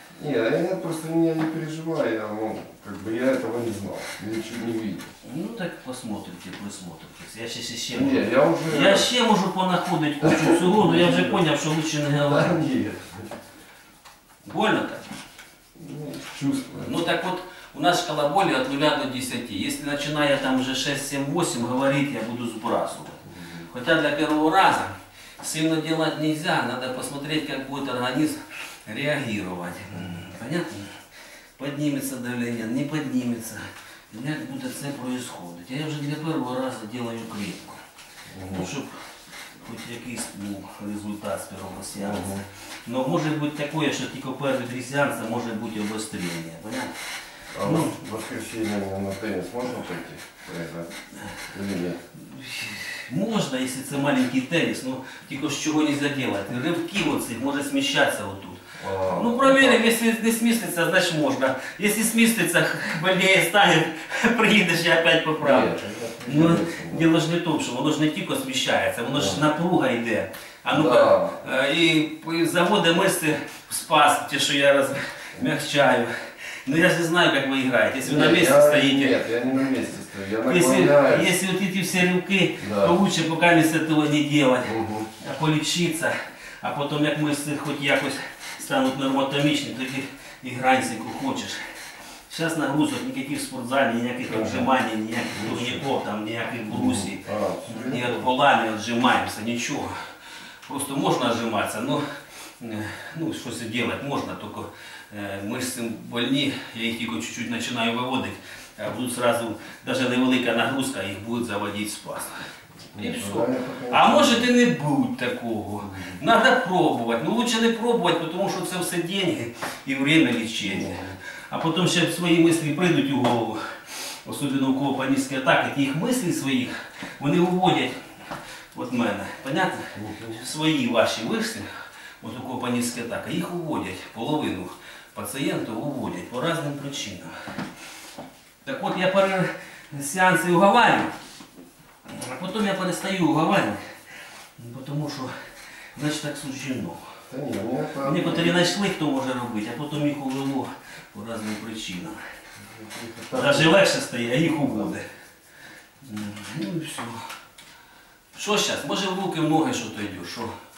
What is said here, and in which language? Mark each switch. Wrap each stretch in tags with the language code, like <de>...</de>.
<ru>Нет, я просто не переживаю, я, ну, как бы я этого не знал, ничего не видел. Ну так посмотрите, присмотритесь. Я сейчас еще Нет, я уже...</ru> <uk>Я ще можу понаходити кучу всього, но я вже зрозумів, що лучше не</uk> <ru>Да,</ru> <uk>говорити.</uk> <ru>нет. Больно так? Ну, чувствую. Ну так вот, у нас шкала боли от 0 до 10. Если начиная там уже 6, 7, 8 говорить, я буду сбрасывать. Хотя для первого раза сильно делать нельзя, надо посмотреть, как будет организм реагировать. Понятно? Поднимется давление, не поднимется. Как будет это происходит. Я уже для первого раза делаю клетку. Ну, чтобы</ru> <uk>хоч якийсь результат з першого сеансу. Но може бути таке, що тільки перші 3 сеанси може бути обострення.</uk> <ru>Понятно? А в воскресенье на теннис можно пойти? Или нет?</ru> <uk>Можна, якщо це маленький теніс, ну тільки з чого не робити. Ривки оцих може сміщатися отут.</uk> <ru>Ну проверим, если не сместится, значит можно. Если сместится, больнее станет, приедешь и опять поправишь.</ru> <uk>Ну, дело ж не в тому, що воно ж не тільки сміщається, воно ж напруга йде.</uk> <ru>А ну-ка, і заводить мышцы в спазм, те, что я размягчаю. Ну я же не знаю, как вы играете. Если вы на месте стоите. Нет, я не на месте стою, я наклоняюсь. Если вот эти все рывки, то лучше пока не с этого не делать, а полечиться.</ru> <uk>А потом, як мышцы хоть якось стануть нормотомічні, тоді і грай скільки хочеш. Зараз нагрузок ніяких в спортзалі, ніяких отжимань, ніяких турніків, там, ніяких брусів, ні от пола не отжимаємося, нічого. Просто можна отжиматися, но ну, щось робити можна, тільки мишці больні, я їх тільки чуть-чуть починаю виводити, а будуть сразу, навіть невелика нагрузка, їх будуть заводити в спазм. І все. А може і не будь такого. Треба пробувати. Ну лучше не пробувати, тому що це все деньги і время лічення. А потім ще свої мислі прийдуть у голову, особливо у кого панічні атаки, тих мислів своїх, вони уводять від мене. Понятно? Свої ваші мислі, от у кого панічні атаки, їх уводять, половину пацієнтів уводять по різним причинам.</uk> <ru>Так от я перед сеансом уговарю. А потом я перестаю уговаривать, потому что, значит, так суждено.</ru> <uk>Некоторые знайшли, хто може робити, а потім їх увело по різним причинам. Даже легше стає, а їх уводить. Ну і все. Що зараз? Може в руки, в ноги що-то йде, що?</uk>